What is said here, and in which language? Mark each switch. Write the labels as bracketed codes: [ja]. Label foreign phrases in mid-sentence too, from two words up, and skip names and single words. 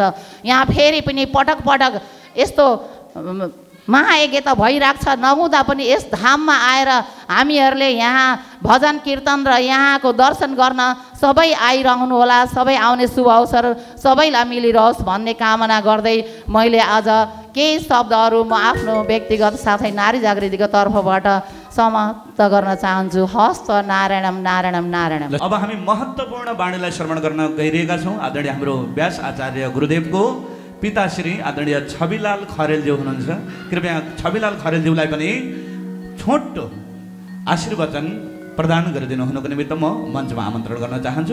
[ne] यहाँ फेरि पनि पटक पटक यस्तो महायज्ञ त भइरहेको छ, नहुँदा पनि यस धाममा आएर हामीहरूले यहाँ भजन कीर्तन र यहाँको दर्शन गर्न सबै आइरहनु होला। सबै आउने शुभ अवसर सबैलाई मिलिरहोस् भन्ने कामना गर्दै मैले आज केही शब्दहरू म आफ्नो व्यक्तिगत साथै नारी जागृतिको तर्फबाट समाप्त गर्न चाहन्छु। [sa] हस्त नारायणम नारायणम नारायणम। [ne] अब हामी महत्त्वपूर्ण बाणीलाई श्रवण गर्न गइरहेका छौँ। आदरणीय हाम्रो व्यास आचार्य गुरुदेवको पिताश्री आदरणीय छविलाल खरेलज्यू हुनुहुन्छ। कृपया छविलाल खरेलज्यूलाई पनि छोटो आशीर्वचन प्रदान गरिदिनु हुनुको निमित्त म मञ्चमा आमन्त्रण गर्न चाहन्छु।